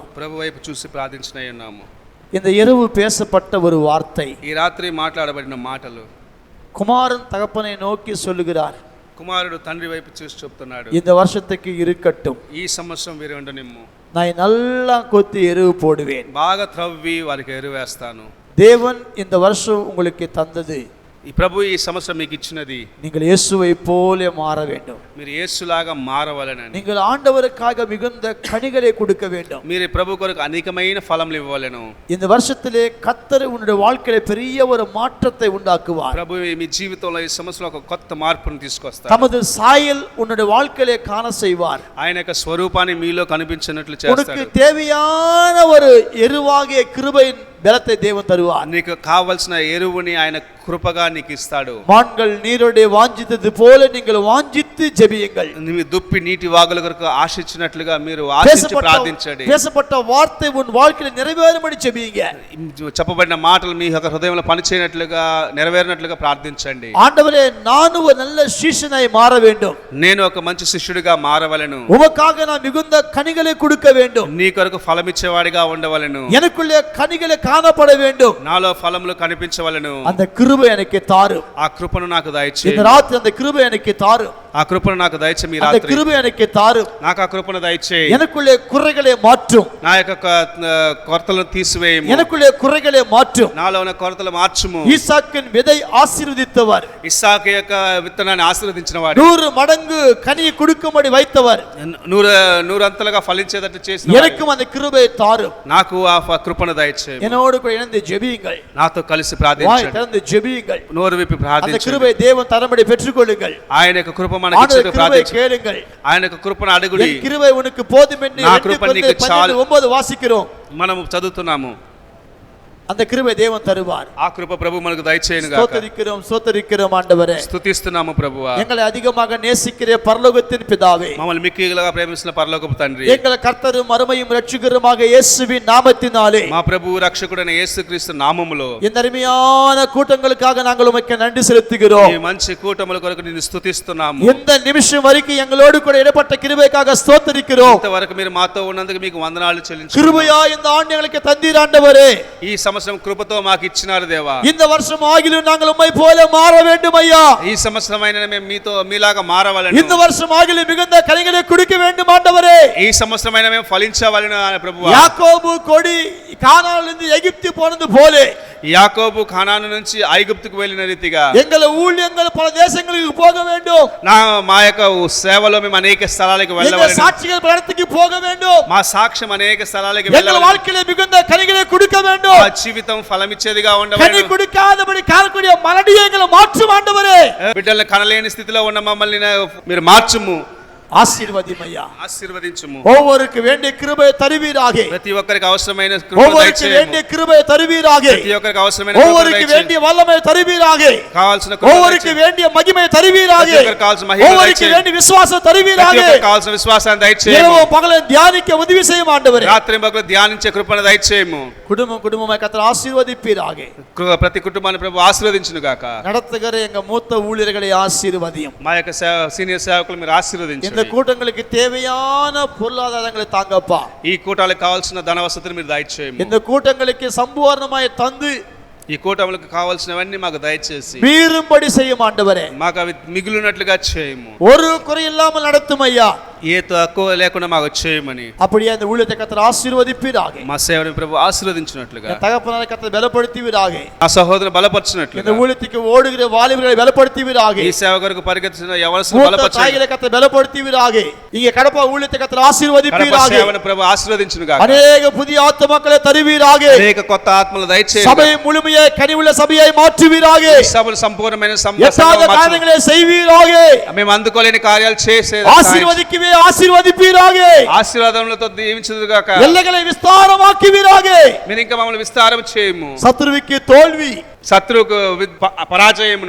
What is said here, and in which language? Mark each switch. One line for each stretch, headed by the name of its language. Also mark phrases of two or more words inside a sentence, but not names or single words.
Telugu: ప్రభు వైపు చూసి ప్రార్థించనై ఉన్నాము.
Tamil: இந்த இரவு பேசப்பட்ட ஒரு வார்த்தை,
Telugu: ఈ రాత్రి మాట్లాడబడిన మాటలు
Tamil: குமாரன் தகப்பனை நோக்கி சொல்லுகிறார்,
Telugu: కుమారుడు తండ్రి వైపు చూసి చెప్తున్నాడు,
Tamil: இந்த வருஷத்துக்கு இருக்கட்டும்,
Telugu: ఈ సంవత్సరం వీరు ఉండనిమ్ము,
Tamil: நான் நல்லா கொத்தி எருவு போடுவேன்.
Telugu: బాగా త్రవ్వి వారికి ఎరువేస్తాను.
Tamil: தேவன் இந்த வருஷம் உங்களுக்கு தந்தது,
Telugu: ఈ ప్రభు ఈ సంవత్సరం మీకు ఇచ్చినది
Tamil: நீங்கள் இயேசுவை போல மாற வேண்டும்.
Telugu: మీరు యేసులాగా మారవలెనని.
Tamil: நீங்கள் ஆண்டவருக்காக மிகுந்த கனிகளை கொடுக்க வேண்டும்.
Telugu: మీరు ప్రభు కొరకు అనేకమైన ఫలములు ఇవ్వవలెను.
Tamil: இந்த வருஷத்திலே கர்த்தர் உன்னுடைய வாழ்க்கையில பெரிய ஒரு மாற்றத்தை உண்டாக்குவார்.
Telugu: ప్రభు మీ జీవితంలో ఈ సంవత్సరంలో ఒక కొత్త మార్పును తీసుకొస్తారు.
Tamil: தமது சாயல் உன்னுடைய வாழ்க்கையிலே காண செய்வார்.
Telugu: ఆయన యొక్క స్వరూపాన్ని మీలో కనిపించినట్లు
Tamil: உனக்கு
Telugu: చేస్తాడు.
Tamil: தேவையான ஒரு எருவாகிய கிருபையின் பலத்தை தேவன் தருவார்.
Telugu: నీకు కావలసిన ఎరువుని ఆయన కృపగా నీకు ఇస్తాడు.
Tamil: மான்கள் நீரோடே வாஞ்சித்தது போல நீங்கள் வாஞ்சித்து ஜெபியுங்கள்.
Telugu: మీ దుప్పి నీటి వాగుల కొరకు ఆశించినట్లుగా మీరు ఆశించి ప్రార్థించండి.
Tamil: பேசப்பட்ட வார்த்தை உன் வாழ்க்கையில நிறைவேறும்படி ஜெபியுங்க.
Telugu: చెప్పబడిన మాటలు మీ యొక్క హృదయంలో పనిచేయనట్లుగా నెరవేరినట్లుగా ప్రార్థించండి.
Tamil: ஆண்டவரே, நானும் ஒரு நல்ல சீஷனாய் மாற வேண்டும்.
Telugu: నేను ఒక మంచి శిష్యుడిగా మారవలెను.
Tamil: உமக்காக நான் மிகுந்த கனிகளை கொடுக்க வேண்டும்.
Telugu: నీ కొరకు ఫలమిచ్చేవాడిగా ఉండవలెను.
Tamil: எனக்குள்ளே கனிகளை காணப்பட வேண்டும்.
Telugu: నాలో ఫలములు కనిపించవలెను.
Tamil: அந்த கிருபை எனக்கு தாரும்.
Telugu: ఆ కృపను నాకు
Tamil: இந்த
Telugu: దయచేయి.
Tamil: ராத்திரி அந்த கிருபை எனக்கு தாரும்.
Telugu: ఆ కృపను నాకు దయచేయి. మీ
Tamil: அந்த
Telugu: రాత్రి
Tamil: கிருபை எனக்கு தாரும்.
Telugu: నాకు ఆ కృపను దయచేయి.
Tamil: எனக்குள்ளே குறைகளை மாற்றும்.
Telugu: నా యొక్క కొరతలను తీసివేయము.
Tamil: எனக்குள்ளே குறைகளை மாற்றும்.
Telugu: నాలో ఉన్న కొరతలు మార్చుము.
Tamil: ஈசாக்கின் விதை ஆசீர்வதித்தவர்,
Telugu: ఇస్సాకు యొక్క విత్తనాన్ని ఆశీర్వదించిన వాడు,
Tamil: 100 மடங்கு கனியை கொடுக்கும்படி வைத்தவர்,
Telugu: నూరంతలుగా ఫలించేటట్టు చేసిన
Tamil: எனக்கும் அந்த கிருபை தாரும்.
Telugu: నాకు ఆ కృపను దయచేయి.
Tamil: என்னோடு கூட இணைந்து ஜெபியுங்கள்.
Telugu: నాతో కలిసి
Tamil: வாய்
Telugu: ప్రార్థించండి.
Tamil: திறந்து ஜெபியுங்கள்.
Telugu: నోరు విప్పి
Tamil: அந்த
Telugu: ప్రార్థించండి.
Tamil: கிருபை தேவன் தரம்படி பெற்றுக்கொள்ளுங்கள்.
Telugu: ఆయన యొక్క కృప మనకి
Tamil: ஆண்டவர்
Telugu: ఇచ్చిన
Tamil: கிருபை
Telugu: ప్రార్థించండి.
Tamil: கேளுங்கள்.
Telugu: ఆయన యొక్క కృపను అడుగుడి.
Tamil: என் கிருபை உனக்கு போதும் என்று
Telugu: నా 2 కృప కొరింథీ నీకు చాలు.
Tamil: 12:9 வாசிக்கிறோம்.
Telugu: మనము చదువుతున్నాము.
Tamil: அந்த கிருபை தேவன் தருவார்.
Telugu: ఆ కృప ప్రభు మనకు దయచేయను గాక.
Tamil: ஸ்தோத்திரிக்கிறோம் ஆண்டவரே.
Telugu: స్తుతిస్తున్నాము ప్రభువా.
Tamil: எங்களை அதிகமாக நேசிக்கிற பரலோகத்தின் பிதாவே,
Telugu: మమ్మల్ని మిక్కిలిగా ప్రేమిస్తున్న పరలోకపు తండ్రి,
Tamil: எங்கள் கர்த்தரும் அருமையும் இரட்சகருமாக இயேசுவின் நாமத்தினாலே
Telugu: మా ప్రభు రక్షకుడైన యేసుక్రీస్తు నామములో
Tamil: இந்த அருமையான கூட்டங்களுக்காக நாங்கள் உமக்கு நன்றி செலுத்துகிறோம்.
Telugu: ఈ మంచి కూటముల కొరకు నిన్ను స్తుతిస్తున్నాము.
Tamil: இந்த నిమిషం வரைக்கும் எங்களோடு கூட இடப்பட்ட கிருபைக்காக ஸ்தோத்திரிக்கிறோம்.
Telugu: ఇంతవరకు మీరు మాతో ఉన్నందుకు మీకు వందనాలు చెల్లించుకుంటున్నాము.
Tamil: கிருபையா இந்த ஆண்டு எங்களுக்கு தந்தீர் ஆண்டவரே.
Telugu: ఈ సంవత్సరం కృపతో మాకు ఇచ్చినారు దేవా.
Tamil: இந்த வருஷம் ஆகிலும் நாங்கள் உம்மை போல மாற வேண்டும் ஐயா.
Telugu: ఈ సంవత్సరమైన మేము మీలాగా మారవలెను.
Tamil: இந்த வருஷம் ஆகிலும் மிகுந்த கனிகளை கொடுக்க வேண்டும் ஆண்டவரே.
Telugu: ఈ సంవత్సరమైన మేము ఫలించవలెను ప్రభువా.
Tamil: யாக்கோபு கொடி கானானிலிருந்து எகிப்து போனது போல
Telugu: యాకోబు కానాను నుంచి ఐగుప్తుకు వెళ్ళిన రీతిగా
Tamil: எங்கள் ஊழியங்கள் பல தேசங்களுக்கு போக வேண்டும்.
Telugu: మా యొక్క సేవలో మేము అనేక స్థలాలకు
Tamil: எங்கள்
Telugu: వెళ్ళవలెను.
Tamil: சாட்சிகள் பல இடத்துக்கு போக வேண்டும்.
Telugu: మా సాక్ష్యం అనేక స్థలాలకు
Tamil: எங்கள்
Telugu: వెళ్ళవలెను.
Tamil: வாழ்க்கையில மிகுந்த கனிகளை கொடுக்க
Telugu: మా
Tamil: வேண்டும்.
Telugu: జీవితం ఫలమిచ్చేదిగా
Tamil: கனி
Telugu: ఉండవలెను.
Tamil: கொடுக்காதபடி காணக்கூடிய மலடியை எங்களை மாற்றும் ஆண்டவரே.
Telugu: బిడ్డలను కనలేని స్థితిలో ఉన్న మమ్మల్ని మీరు మార్చుము,
Tamil: ஆசீர்வதியும் ஐயா.
Telugu: ఆశీర్వదించుము.
Tamil: ஒவ்வொருக்கு வேண்டிய கிருபை தருவீராக.
Telugu: ప్రతి ఒక్కరికి అవసరమైన కృప
Tamil: ஒவ்வொருக்கு
Telugu: దయచేయము.
Tamil: வேண்டிய கிருபை தருவீராக.
Telugu: ప్రతి ఒక్కరికి అవసరమైన కృప
Tamil: ஒவ்வொருக்கு
Telugu: దయచేయము.
Tamil: வேண்டிய வல்லமை தருவீராக.
Telugu: కావాల్సిన కృప
Tamil: ஒவ்வொருக்கு
Telugu: దయచేయము.
Tamil: வேண்டிய மகிமை தருவீராக.
Telugu: ప్రతి ఒక్కరికి కావాల్సిన మహిమ
Tamil: ஒவ்வொருக்கு
Telugu: దయచేయము.
Tamil: வேண்டிய விசுவாசம் தருவீராக.
Telugu: ప్రతి ఒక్కరికి కావాల్సిన విశ్వాసాన్ని దయచేయము.
Tamil: இரவு பகலும் தியானிக்க உதவி செய்யும் ஆண்டவரே.
Telugu: రాత్రి పగలు ధ్యానించే కృపను దయచేయము.
Tamil: குடும்பமாய் கர்த்தர் ஆசீர்வதிப்பீராக.
Telugu: ప్రతి కుటుంబాన్ని ప్రభు ఆశీర్వదించును గాక.
Tamil: நடத்துகிற எங்க மூத்த ஊழியர்களை ஆசீர்வதியும்.
Telugu: మా యొక్క సీనియర్ సేవకులు మీరు
Tamil: இந்த
Telugu: ఆశీర్వదించండి.
Tamil: கூட்டங்களுக்கு தேவையான பொருளாதாரங்களை தாங்கப்பா.
Telugu: ఈ కూటాలకు కావాల్సిన ధన వసతులు మీరు దయచేయము.
Tamil: இந்த கூட்டங்களுக்கு சம்பூர்ணமாய் தந்து
Telugu: ఈ కూటములకు కావాల్సినవన్నీ మాకు దయచేసి
Tamil: மீறும்படி செய்யும் ஆண்டவரே.
Telugu: మాకు అవి మిగులునట్లుగా చేయము.
Tamil: ஒரு குறை இல்லாமல் நடத்தும் ஐயா.
Telugu: ఏ తక్కువ లేకుండా మాకు చేయమని
Tamil: அப்படியே அந்த ஊழியத்தை கர்த்தர் ஆசீர்வதிப்பீராக.
Telugu: మా సేవని ప్రభు ఆశీర్వదించినట్లుగా
Tamil: என் தகப்பனாரை கர்த்தர் பலப்படுத்துவீராக.
Telugu: ఆ సహోదరుని
Tamil: இந்த
Telugu: బలపరిచినట్లుగా
Tamil: ஊழியத்துக்கு ஓடுகிற வாலிபர்களை பலப்படுத்துவீராக.
Telugu: ఈ సేవ కొరకు పరిగెత్తున్న యవనస్తులను
Tamil: மூத்த
Telugu: బలపరచండి.
Tamil: தாய்களை கர்த்தர் பலப்படுத்துவீராக. இங்கே கடப்பா ஊழியத்தை கர்த்தர்
Telugu: కడప
Tamil: ஆசீர்வதிப்பீராக.
Telugu: సేవను ప్రభు ఆశీర్వదించును గాక.
Tamil: அநேக புதிய ஆத்துமக்களை தருவீராக.
Telugu: అనేక కొత్త ఆత్మలు దయచేయండి.
Tamil: சபை முழுமையை கனிவுள்ள சபையை மாற்றுவீராக.
Telugu: సభలు సంపూర్ణమైన
Tamil: எட்டாத காரியங்களை செய்வீராக.
Telugu: మేము అందుకోలేని కార్యాలు చేసే
Tamil: ஆசீர்வதிக்கவே குடும்பத்தை ஆசீர்வதிப்பீராக.
Telugu: ఆశీర్వాదములతో దీవించుదుగాక.
Tamil: எல்லைகளை விஸ்தாரமாக்குவீராக.
Telugu: మీరు ఇంకా మమ్మల్ని విస్తారం చేయము.
Tamil: சத்துருவுக்கு தோல்வி,
Telugu: శత్రువుకు పరాజయమును